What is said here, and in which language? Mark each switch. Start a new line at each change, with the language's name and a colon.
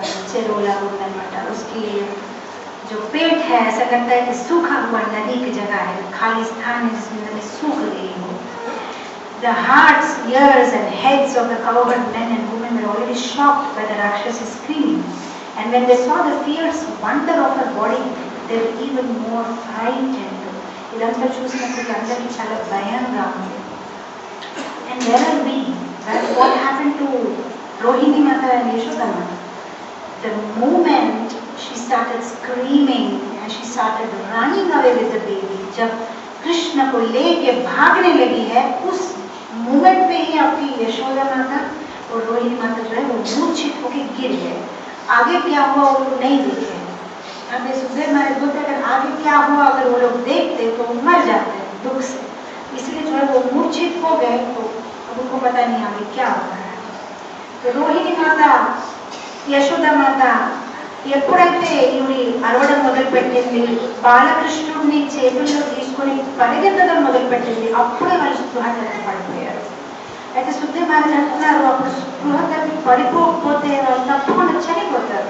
Hindi: से रोला
Telugu: ఉందన్నమాట.
Hindi: उसकी जो पेट है ऐसा लगता है कि सूखा हुआ नदी की जगह है, खाली स्थान है जिसमें नदी सूख गई हो.
English: The hearts, ears and heads of the cowherd men and women were already shocked by the Rakshasi screaming, and when they saw the fierce wonder of her body, they were even more frightened.
Telugu: ఇదంతా చూసినప్పుడు అందరికీ చాలా భయంగా ఉంది.
English: And where are we? What happened to Rohini Mata and Yashoda Mata? The moment she started screaming and she started running away with the baby,
Hindi: जब कृष्ण को लेके भागने लगी है, उस मोमेंट पे ही आपकी यशोदा माता और रोहिणी माता जो है वो मूर्छित होके गिर गए. आगे क्या हुआ वो लोग नहीं देखे. हमें सुखदेव महाराज बोलते अगर आगे क्या हुआ अगर वो लोग देखते तो मर जाते दुख से, इसलिए जो है वो मूर्छित हो गए. तो उनको पता नहीं आगे क्या हो रहा है.
Telugu: तो रोहिणी माता యశోద మాత ఎప్పుడైతే ఈవిడి అరవడం మొదలుపెట్టింది, బాలకృష్ణుడిని చేతుల్లో తీసుకొని పరిగెత్తడం మొదలుపెట్టింది, అప్పుడే వాళ్ళు స్పృహ తప్పి పడిపోయారు. అయితే సుఖదేవ్ మహారాజ్ అంటున్నారు అప్పుడు స్పృహ తప్పి పడిపోకపోతే వాళ్ళు తప్పకుండా చనిపోతారు.